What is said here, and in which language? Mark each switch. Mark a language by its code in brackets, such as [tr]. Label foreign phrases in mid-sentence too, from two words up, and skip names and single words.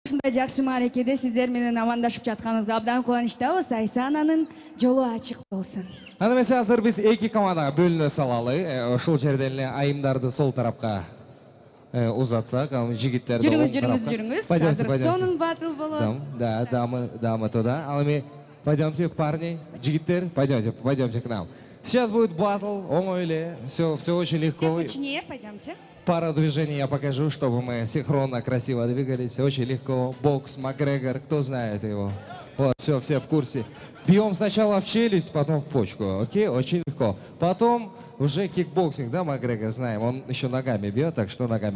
[ky] Ушундай жакшы мааракеде сиздер менен амандашып жатканыбызга абдан кубанычтабыз. Айсананын жолу ачык болсун. Аны эмесе азыр биз эки командага бөлүнө салалы. Ушул жерден эле айымдарды сол тарапка узатсак, жигиттерди жүрүңүз. Азыр сонун батыл болот. [ru] Да, дамы туда. [ky] Ал эми [ru] пойдемте, парни, жигиттер, пойдемте к нам. Сейчас будет батл, [ky] оңой эле, [ru] все очень легко. Все пойдемте. Пара движений я покажу, чтобы мы синхронно, красиво двигались. Очень легко. Бокс, Макгрегор, кто знает его? Вот, все в курсе. Бьем сначала в челюсть, потом в почку. Окей? Очень легко. Потом уже кикбоксинг, да, Макгрегор, знаем. Он еще ногами бьет, так что ногами.